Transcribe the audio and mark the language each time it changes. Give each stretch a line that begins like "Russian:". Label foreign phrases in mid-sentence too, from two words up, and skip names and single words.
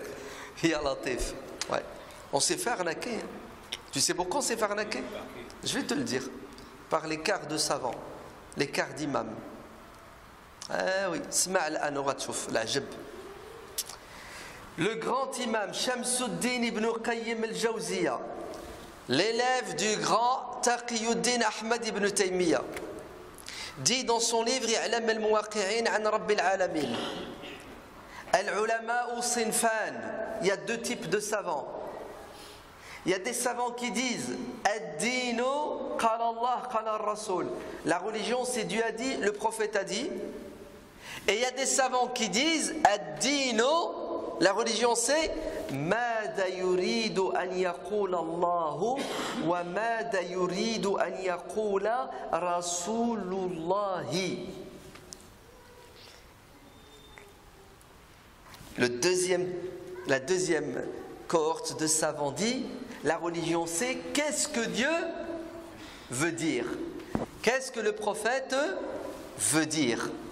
Arabic: يا لطيف.
French: Ouais. On s'est fait arnaquer. Tu sais pourquoi on s'est fait arnaquer? Je vais te le dire. Par l'écart de savants, l'écart d'imams. Ah oui, le grand imam Shamsuddin ibn Qayyim al-Jawziyya, l'élève du grand Taqiyuddin Ahmad ibn Taymiyyah, dit dans son livre I'lam al-Muwaqqi'in an Rabbil Alamin,
Arabic: العلماء صنفان,
French: il y a deux types de savants. Il y a des savants qui disent
Arabic: الدين قال الله قال الرسول,
French: la religion c'est Dieu a dit, le prophète a dit. Et il y a des savants qui disent ad-dinu, la religion c'est
Arabic: ماذا يريد أن يقول الله وماذا يريد أن يقول رسول الله.
French: La deuxième cohorte de savants dit la religion c'est qu'est-ce que Dieu veut dire, qu'est-ce que le prophète veut dire.